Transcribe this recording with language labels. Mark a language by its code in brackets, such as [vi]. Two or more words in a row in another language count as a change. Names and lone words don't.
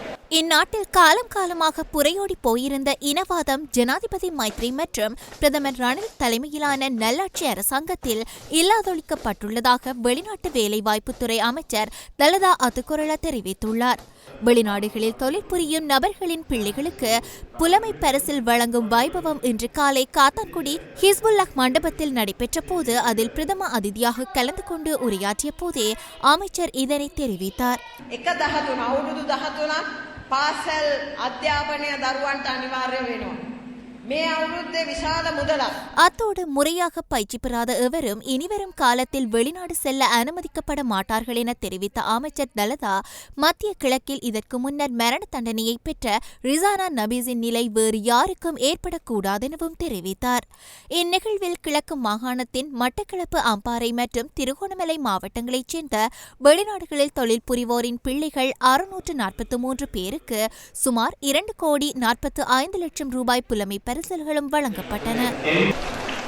[ta] இந்நாட்டில் காலம் காலமாக புரையோடி போயிருந்த இனவாதம் ஜனாதிபதி மைத்ரி மற்றும் பிரதமர் ரணில் தலைமையிலான நல்லாட்சி அரசாங்கத்தில் இல்லாதொழிக்கப்பட்டுள்ளதாக வெளிநாட்டு வேலைவாய்ப்புத்துறை அமைச்சர் தலதா அத்துக்கொரள தெரிவித்துள்ளார். வெளிநாடுகளில் தொழில் புரியும் நபர்களின் பிள்ளைகளுக்கு புலமை பரிசில் வழங்கும் வைபவம் இன்று காலை காத்தான்குடி ஹிஸ்புல்லாஹ் மண்டபத்தில் நடைபெற்ற போது அதில் பிரதம அதிதியாக கலந்து கொண்டு உரையாற்றிய போதே அமைச்சர் இதனை தெரிவித்தார். [si] පාසල් අධ්‍යාපනය දරුවන්ට අනිවාර්ය වෙනවා. මේ අවුරුද්දේ විශාල මුදලක්. [ta] அத்தோடு முறையாக பயிற்சி பெறாத எவரும் இனிவரும் காலத்தில் வெளிநாடு செல்ல அனுமதிக்கப்பட மாட்டார்கள் என தெரிவித்த அமைச்சர் தலதா மத்திய கிழக்கில் இதற்கு முன்னர் மரண தண்டனையை பெற்ற ரிசானா நபீஸின் நிலை வேறு யாருக்கும் ஏற்படக்கூடாது எனவும் தெரிவித்தார். இந்நிகழ்வில் கிழக்கு மாகாணத்தின் மட்டக்களப்பு, அம்பாறை மற்றும் திருகோணமலை மாவட்டங்களைச் சேர்ந்த வெளிநாடுகளில் தொழில் புரிவோரின் பிள்ளைகள் 643 பேருக்கு சுமார் 2,45,00,000 ரூபாய் புலமை பரிசில்களும் வழங்கப்பட்டன.